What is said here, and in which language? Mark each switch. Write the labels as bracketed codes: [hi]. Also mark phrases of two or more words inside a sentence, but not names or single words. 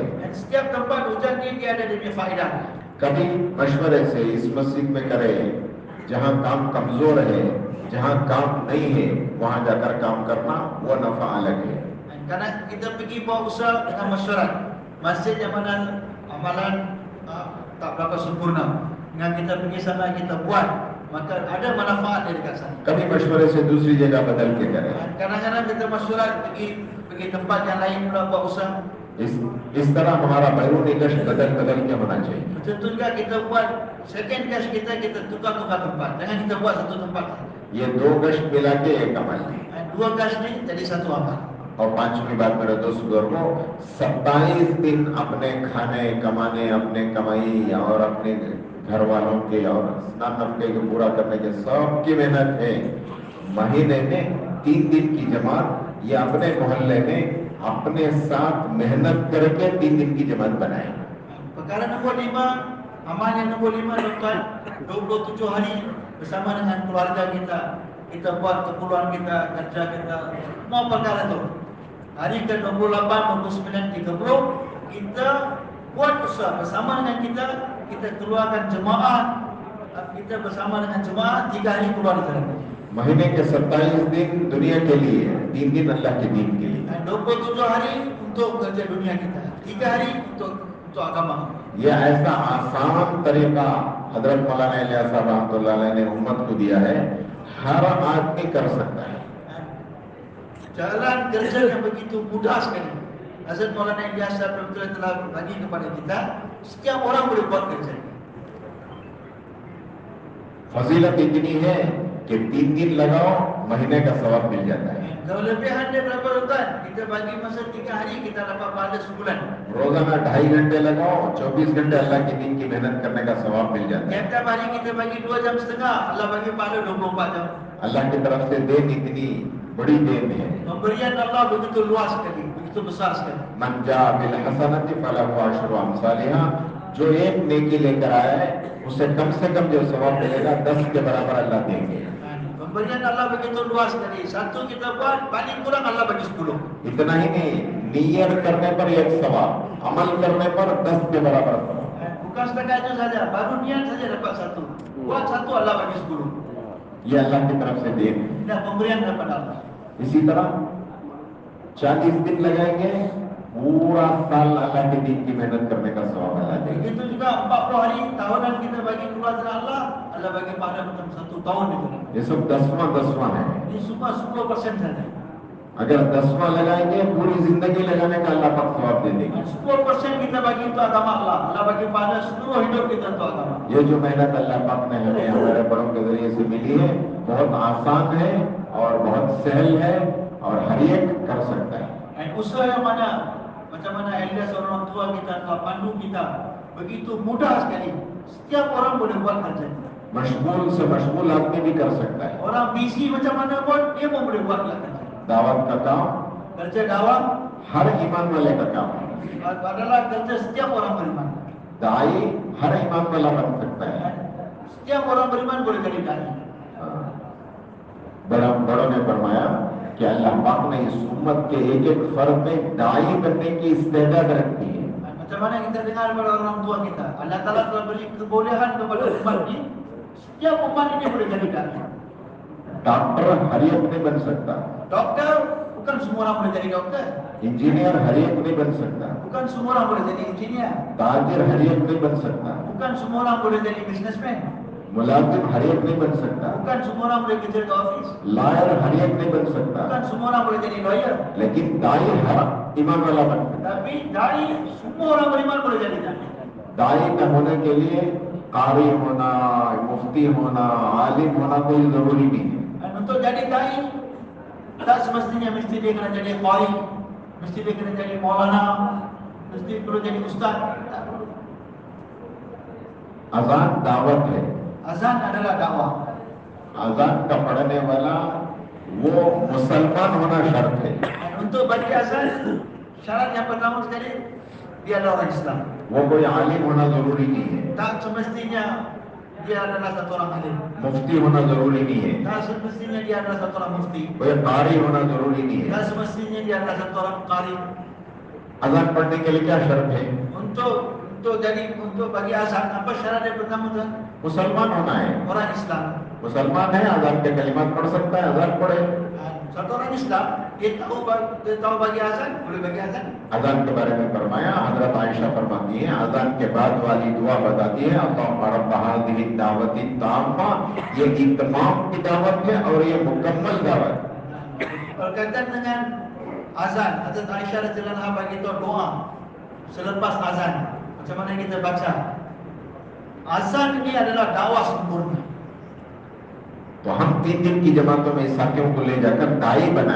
[ms] Dan setiap tempat hujan ni dia ada dia punya faedah. [ur] کبھی مشورے سے اس مسجد میں کریں، جہاں کام کمزور ہے، جہاں کام نہیں ہے، وہاں جا کر کام کرنا وہ نفع الگ ہے. [ms] Karena kita pergi buat usaha dengan masyarakat, masjid yang mana amalan tak berapa sempurna, dengan kita pergi sana kita buat, maka ada manfaat dari dekat sana. [ur] کبھی مشورے سے دوسری جگہ بدل کے کریں. [ms] Kadang-kadang kita masyarakat pergi tempat yang lain pula buat usaha. [ur] اس طرح ہمارا بیرونی گشت بدل بدل کے ہونا چاہیے. [ms] Betul juga kita buat second gashт kita tukar-tukar tempat, jangan kita buat satu tempat. [ur] یہ دو گشت ملا کے ایک عمل ہے. [ms] Dua gashт ni jadi satu amal. [ur] اور پانچویں بات میرے دوست بزرگوں، 27 دن اپنے کھانے کمانے، اپنے کمائی اور اپنے گھر والوں کے اور سنان نفقے کو پورا کرنے کے سب کی محنت ہے. مہینے میں 3 دن کی جماعت یہ اپنے محلے میں اپنے ساتھ محنت کر کے 3 دن کی جماعت بنائے. [ms] Perkara nombor 5, amal yang nombor 5 dokter, 27 hari bersama dengan keluarga kita buat keperluan kita, kerja kita, semua perkara itu. Hari ke-28, 29, 30 kita buat usaha bersama dengan kita keluarkan jemaah, kita bersama dengan jemaah 3 hari keluar jalan. [ur] مہینے کے 27 دن دنیا کے لیے، 3 دن اللہ کے دین کے لیے. [ms] 27 hari untuk kerja dunia kita, 3 hari untuk agama. [ur] یہ ایسا آسان طریقہ حضرت مولانا الیاس صاحب [ar] رحمة الله عليه [ur] نے امت کو دیا ہے، ہر آدمی کر سکتا ہے. [ms] Jalan kerja yang begitu mudah sekali. Hazrat Maulana Ilyas Sahab telah bagi kepada kita, setiap orang boleh buat kerja. [ur] فضیلت اتنی ہے کہ 3 دن لگاؤ، مہینے کا ثواب مل جاتا ہے. [ms] Kelebihan dia berapa Ustaz? Kita bagi masa 3 hari, kita dapat pahala sebulan. [ur] روزانہ 2.5 گھنٹے لگاؤ، 24 گھنٹے اللہ کے دین کی محنت کرنے کا ثواب مل جاتا ہے. [ms] Tiap-tiap hari kita bagi 2 jam setengah, Allah bagi pahala 24 jam. [ur] اللہ کی طرف سے دین اتنی بڑی دین ہے. [ms] Pemberian Allah begitu luas sekali, begitu besar sekali. [ar] من جاء بالحسنة فله عشر أمثالها, [ur] جو ایک نیکی لے کر آیا ہے اسے کم سے کم جو ثواب ملے گا 10 کے برابر اللہ دیں گے. [ms] Pemberian Allah begitu luas sekali. Satu kita buat, paling kurang Allah bagi 10. [ur] اتنا ہی نہیں، نیت کرنے پر 1 ثواب، عمل کرنے پر 10 کے برابر ثواب. [ms] Bukan setakat itu saja, baru niat saja dapat 1. Buat 1 Allah bagi 10. [ur] یہ اللہ کی طرف سے دین ہے. [ms] Dan pemberian daripada Allah. [ur] اسی طرح 40 دن لگائیں گے، پورا سال اللہ کے دین کی محنت کرنے کا ثواب اللہ دیں گے. [ms] Begitu juga 40 hari tahunan kita bagi keluar jalan Allah, Allah bagi pahala macam 1 tahun itu. [ur] یہ سب 10واں ہے. [ms] Ini semua 10% saja. [ur] اگر 10واں لگائیں گے، پوری زندگی لگانے کا اللہ پاک ثواب دے دیں گے. [ms] 10% kita bagi untuk agama Allah, Allah bagi pahala seluruh hidup kita untuk agama. [ur] یہ جو محنت اللہ پاک نے ہمیں ہمارے بڑوں کے ذریعے سے ملی ہے، بہت آسان ہے اور بہت سہل ہے اور ہر ایک کر سکتا ہے. [ms] Dan usaha yang mana, macam mana elders orang tua kita atau pandu kita, begitu mudah sekali. Setiap orang boleh buat kerja. [ur] مشغول سے مشغول آدمی بھی کر سکتا ہے. [ms] Orang busy macam mana pun dia pun boleh buat kerja. [ur] دعوت کا کام [ms] Kerja dakwah [ur] ہر ایمان والے کا کام ہے. [ms] adalah kerja setiap orang beriman. [ur] داعی ہر ایمان والا بن سکتا ہے. [ms] Setiap orang beriman boleh jadi dai. [ur] بڑوں نے فرمایا کہ اللہ پاک نے اس امت کے ایک فرد میں داعی بننے کی استعداد رکھی ہے. [ms] Macam mana kita dengar daripada orang tua kita, Allah Taala telah beri kebolehan kepada umat ini. Setiap umat ini boleh jadi dai. [ur] ڈاکٹر ہر ایک نہیں بن سکتا, [ms] Dokter bukan semua orang boleh jadi dokter. [ur] انجینئر ہر ایک نہیں بن سکتا, [ms] Bukan semua orang boleh jadi engineer. [ur] تاجر ہر ایک نہیں بن سکتا, [ms] Bukan semua orang boleh jadi businessman. [ur] ملازم ہر ایک نہیں بن سکتا, [ms] Bukan semua orang boleh kerja ke office. [ur] لائر ہر ایک نہیں بن سکتا, [ms] Bukan semua orang boleh jadi lawyer. [ur] لیکن داعی ہر ایمان والا بن سکتا. [ms] Tapi dai semua orang beriman boleh jadi dai. [ur] داعی کا ہونے کے لیے قاری ہونا، مفتی ہونا، عالم ہونا کوئی ضروری نہیں ہے. [ms] Dan untuk jadi dai tak semestinya mesti dia kena jadi qari, mesti dia kena jadi maulana, mesti perlu jadi ustaz. Tak perlu. [ur] اذان دعوت ہے, [ms] Azan adalah dakwah. [ur] اذان کا پڑھنے والا وہ مسلمان ہونا شرط ہے. [ms] Dan untuk bagi azan syarat yang pertama sekali dia adalah orang Islam. [ur] وہ کوئی عالم ہونا ضروری نہیں ہے, [ms] Tak semestinya dia adalah satu orang alim. [ur] مفتی ہونا ضروری نہیں ہے, [ms] Tak semestinya dia adalah satu orang mufti. [ur] کوئی قاری ہونا ضروری نہیں ہے. [ms] Tak semestinya dia adalah satu orang qari. [ur] اذان پڑھنے کے لیے کیا شرط ہے? [ms] Untuk bagi azan apa syarat yang pertama tu? [ur] مسلمان ہونا ہے. [ms] Orang Islam. [ur] مسلمان ہے، اذان کے کلمات پڑھ سکتا ہے، اذان پڑھے. [ms] Satu orang Islam dia tahu bagi azan, boleh bagi azan. [ur] اذان کے بارے میں فرمایا، حضرت عائشہ فرماتی ہے، اذان کے بعد والی دعا بتاتی ہے, [ar] اللهم رب هذه الدعوة التامة, [ur] یہ اتمام کی دعوت ہے اور یہ مکمل دعوت. [ms] Berkaitan dengan azan, Hazrat Aisyah [ar] رضي الله عنها [ms] bagi tahu doa selepas azan. Macam mana kita baca? Azan ini adalah dakwah sempurna. [ur] تو ہم 3 دن کی جماعتوں میں ساتھیوں کو لے جا کر داعی بنائے.